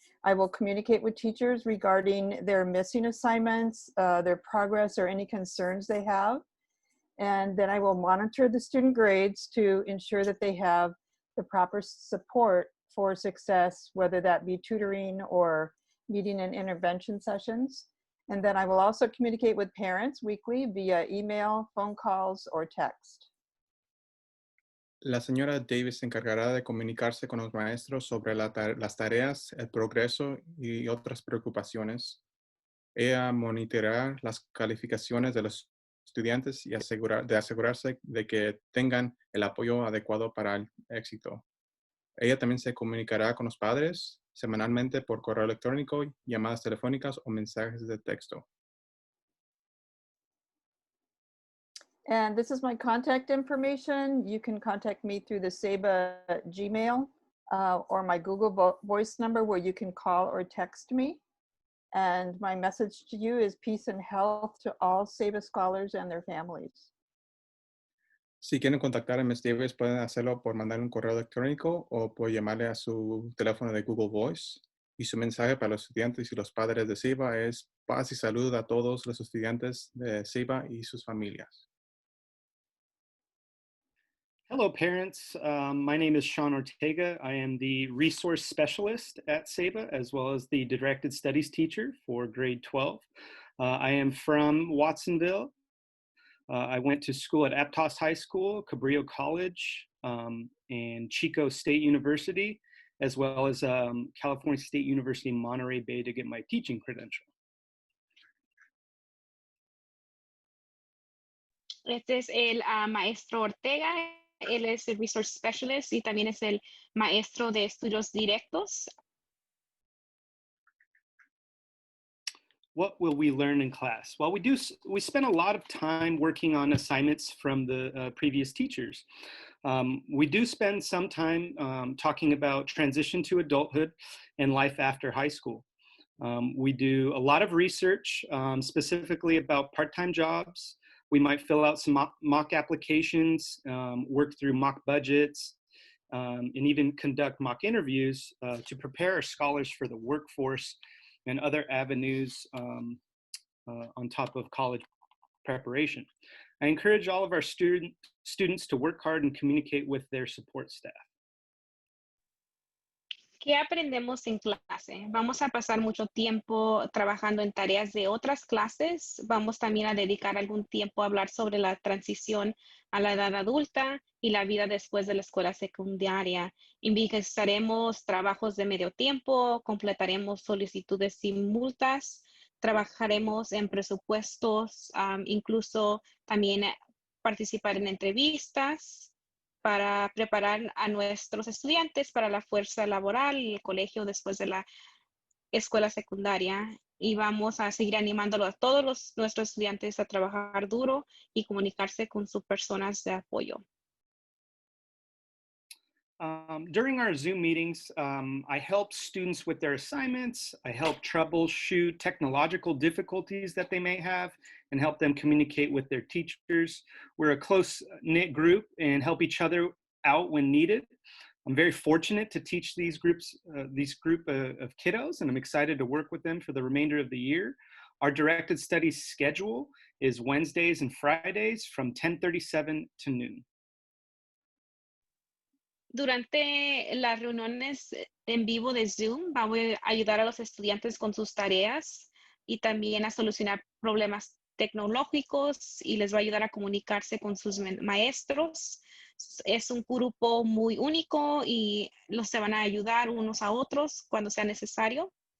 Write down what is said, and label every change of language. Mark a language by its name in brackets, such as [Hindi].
[English] I will communicate with teachers regarding their missing assignments, their progress, or any concerns they have. And then I will monitor the student grades to ensure that they have the proper support for success, whether that be tutoring or meeting and intervention sessions. And then I will also communicate with parents weekly via email, phone calls, or text. [Spanish] La señora Davis se encargará de comunicarse con los maestros sobre las tareas, el progreso y otras preocupaciones. Ella monitoreará las calificaciones de los estudiantes y asegurarse de que tengan el apoyo adecuado para el éxito. Ella también se comunicará con los padres semanalmente por correo electrónico, llamadas telefónicas o mensajes de texto. [English] And this is my contact information. You can contact me through the Ceiba Gmail or my Google Voice number where you can call or text me. And my message to you is peace and health to all Ceiba scholars and their families. [Spanish] Si quieren contactar a Ms. Davis, pueden hacerlo por mandar un correo electrónico o por llamarle a su teléfono de Google Voice. Y su mensaje para los estudiantes y los padres de Ceiba es paz y salud a todos los estudiantes de Ceiba y sus familias. [English] Hello, parents. My name is Sean Ortega. I am the resource specialist at Ceiba, as well as the directed studies teacher for grade 12. I am from Watsonville. I went to school at Aptos High School, Cabrillo College, and Chico State University, as well as California State University, Monterey Bay to get my teaching credential. [Spanish] Este es el maestro Ortega. Él es el Resource Specialist y también es el maestro de estudios directos. [English] What will we learn in class? Well, we spend a lot of time working on assignments from the previous teachers. We do spend some time talking about transition to adulthood and life after high school. We do a lot of research, specifically about part-time jobs. We might fill out some mock applications, work through mock budgets, and even conduct mock interviews to prepare our scholars for the workforce and other avenues on top of college preparation. I encourage all of our students to work hard and communicate with their support staff. [Spanish] ¿Qué aprendemos en clase? Vamos a pasar mucho tiempo trabajando en tareas de otras clases. Vamos también a dedicar algún tiempo a hablar sobre la transición a la edad adulta y la vida después de la escuela secundaria. Investigaremos trabajos de medio tiempo, completaremos solicitudes sin multas, trabajaremos en presupuestos, incluso también participar en entrevistas para preparar a nuestros estudiantes para la fuerza laboral y el colegio después de la escuela secundaria. Y vamos a seguir animando a todos nuestros estudiantes a trabajar duro y comunicarse con sus personas de apoyo. [English] During our Zoom meetings, I help students with their assignments. I help troubleshoot technological difficulties that they may have and help them communicate with their teachers. We're a close-knit group and help each other out when needed. I'm very fortunate to teach these group of kiddos, and I'm excited to work with them for the remainder of the year. Our directed studies schedule is Wednesdays and Fridays from 10:37 to noon. [Spanish] Durante las reuniones en vivo de Zoom, vamos a ayudar a los estudiantes con sus tareas y también a solucionar problemas tecnológicos y les va a ayudar a comunicarse con sus maestros. Es un grupo muy único y se van a ayudar unos a otros cuando sea necesario.